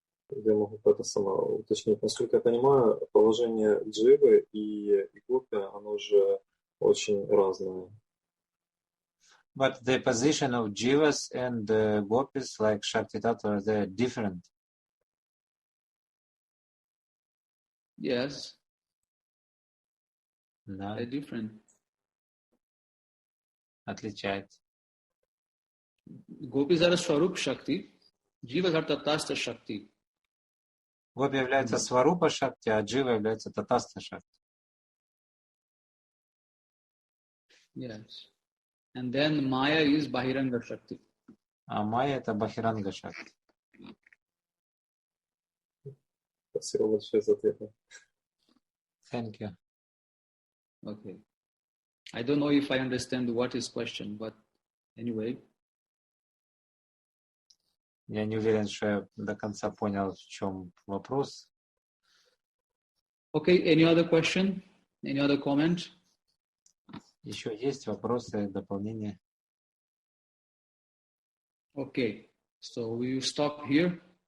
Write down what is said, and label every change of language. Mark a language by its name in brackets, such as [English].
[Russian] Я могу это само уточнить. Насколько я понимаю, положение Дживы и Гопи, оно же очень разное. [English] But the position of jivas and gopis, like Shakti Tattva, they're different. Yes. [Russian] Да, [English] They're different. [Russian] отличается. [English] Gopis are Swarup Shakti. Jivas are Tatastha Shakti. [Russian] Гопи является Сварупа Шакти, а Джива является Татастха Шакти. [English] Yes. And then Maya is Bahiranga Shakti. [Russian] А майя — это Бахиранга Шакти. Спасибо большое за ответы. [English] Thank you. Okay. I don't know if I understand what is question, but anyway. [Russian] Я не уверен, что я до конца понял, в чем вопрос. [English] Okay, any other question? Any other comment? [Russian] Еще есть вопросы, дополнения? [English] Okay, so we will stop here.